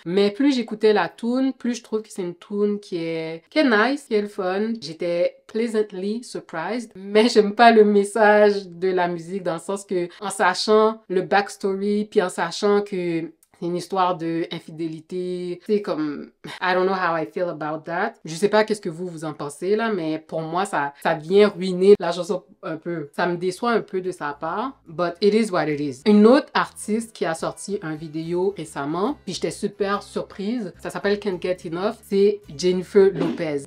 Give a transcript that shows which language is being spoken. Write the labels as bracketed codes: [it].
[fr] Mais plus j'écoutais la tune, plus je trouve que c'est une tune qui est nice, qui est le fun. J'étais [en] pleasantly surprised, [fr] mais j'aime pas le message de la musique dans le sens que, en sachant le backstory, puis en sachant que c'est une histoire d'infidélité. C'est comme, [en] I don't know how I feel about that. [fr] Je sais pas qu'est-ce que vous en pensez, là, mais pour moi, ça vient ruiner la chanson un peu. Ça me déçoit un peu de sa part, [en] but it is what it is. [fr] Une autre artiste qui a sorti un vidéo récemment, puis j'étais super surprise, ça s'appelle Can't Get Enough, c'est Jennifer Lopez.